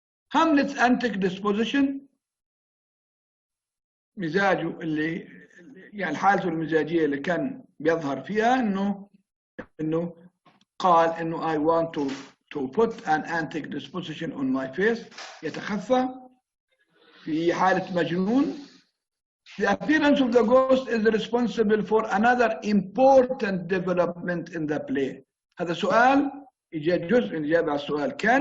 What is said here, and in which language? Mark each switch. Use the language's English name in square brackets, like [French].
[English] Hamlet's antic disposition، [Arabic] مزاجه اللي يعني حالته المزاجيه اللي كان بيظهر فيها انه قال انه [English] I want to put an antic disposition on my face، [Arabic] يتخفى في حالة مجنون. [English] The appearance of the ghost is responsible for another important development in the play. [Arabic] هذا سؤال يجي جزء من إجابة على السؤال.